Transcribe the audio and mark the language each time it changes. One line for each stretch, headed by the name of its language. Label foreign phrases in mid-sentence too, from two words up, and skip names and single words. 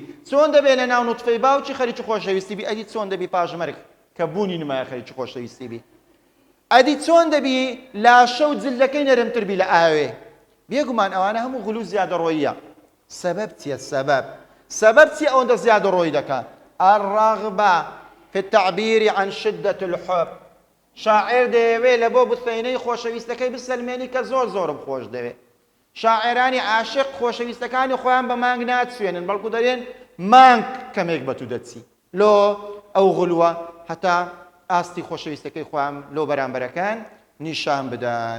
Central Kurdish: چۆن دەبێ لە ناو نوتفەی باوکی خەریکی خۆشەویستی بی. ئەدی چۆن دەبی پاژمەرگ کە بوونی نمایە خەریکی خۆشەویستی بی. ئەدی چۆن دەبی لاشە و جلدەکەی نەرمتر بی لە ئاوێ. بێگومان ئەوانە هەموو غولو زیادەڕۆییە. سەبەب چییە؟ سەبەب چی ئەوەندە زیادەڕۆیی دەکات؟
Arabic: الرغبة في التعبير عن شدة الحب.
Central Kurdish: شاعر دەیەوێ لە بۆ بثەینەی خۆشەویستەکەی بسەلمێنی کە زۆر زۆرم خۆش دەوێت. شاعرانی عاشق خۆشەویستەکانی خۆیان بە مانگ ناچوێنن بەڵکو دەرێن مانگ کەمێک بە تو دەچی لۆ ئەو غولووە هەتا ئاستی خۆشەویستەکەی خۆیان لۆ بەرامبەرەکان نیشان بدەن.